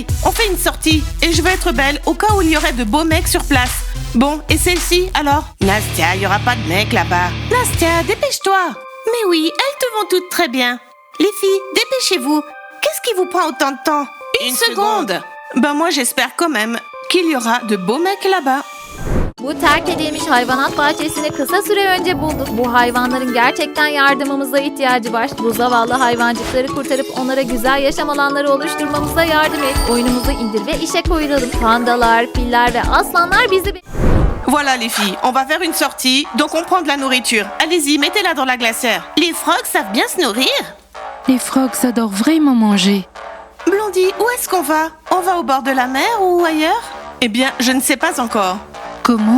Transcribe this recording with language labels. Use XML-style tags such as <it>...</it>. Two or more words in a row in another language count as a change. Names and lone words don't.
<fr>On fait une sortie et je veux être belle au cas où il y aurait de beaux mecs sur place. Bon, et celle-ci, alors? Nastia, il y aura pas de mec là-bas. Nastia, dépêche-toi. Mais oui, elles te vont toutes très bien. Les filles, dépêchez-vous. Qu'est-ce qui vous prend autant de temps? Une seconde. Ben moi, j'espère quand même qu'il y aura de beaux mecs là-bas.</fr> <tr>Bu terk edilmiş hayvanat bahçesini kısa süre önce bulduk. Bu hayvanların gerçekten yardımımıza ihtiyacı var. Bu zavallı hayvancıkları kurtarıp onlara güzel yaşam alanları oluşturmamıza yardım et. Oyunumuzu indir ve işe koyulalım. Pandalar, filler ve aslanlar bizi...</tr> <fr>Voilà les filles, on va faire une sortie, donc on prend de la nourriture. Allez-y, mettez-la dans la glacière. Les frogs savent bien se nourrir. Les frogs adorent vraiment manger. Blondie, où est-ce qu'on va? On va au bord de la mer ou ailleurs? Eh bien, je ne sais pas encore. Comment?</fr>